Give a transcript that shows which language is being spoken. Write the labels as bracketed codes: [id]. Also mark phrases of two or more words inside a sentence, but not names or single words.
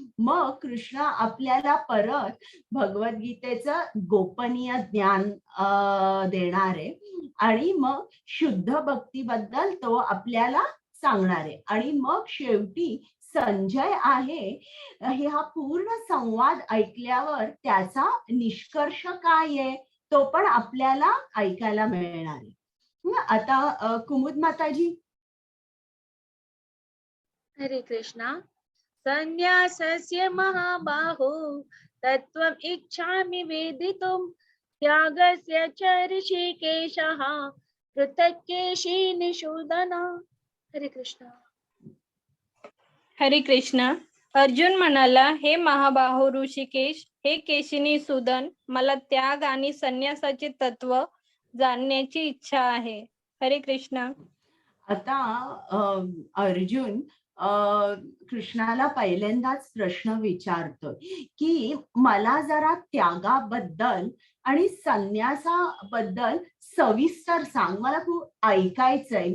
[mr] मग कृष्ण आपल्याला परत भगवद्गीतेचं गोपनीय ज्ञान देणार आहे, आणि मग शुद्ध भक्तीबद्दल तो आपल्याला सांगणार आहे. आणि मग शेवटी संजय आहे, हे हा पूर्ण संवाद ऐकल्यावर त्याचा निष्कर्ष काय आहे तो पण आपल्याला ऐकायला मिळणार आहे. आता कुमुद माताजी. हरे कृष्णा. [sa] संन्यासस्य महाबाहो तत्त्वम् इच्छामि वेदितुम् त्यागस्य च ऋषिकेशः पृथक् केशिनिषूदन. [mr] हरे कृष्णा. हरे कृष्ण. अर्जुन म्हणाला, हे महाबाहो ऋषिकेश, हे केशिनी सूदन, मला त्याग आणि संन्यासाचे तत्व जाणण्याची इच्छा आहे. हरे कृष्ण. आता अर्जुन कृष्णाला पहिल्यांदाच प्रश्न विचारतोय की मला जरा त्यागाबद्दल आणि संन्यासाबद्दल सविस्तर सांग, मला खूप ऐकायचंय.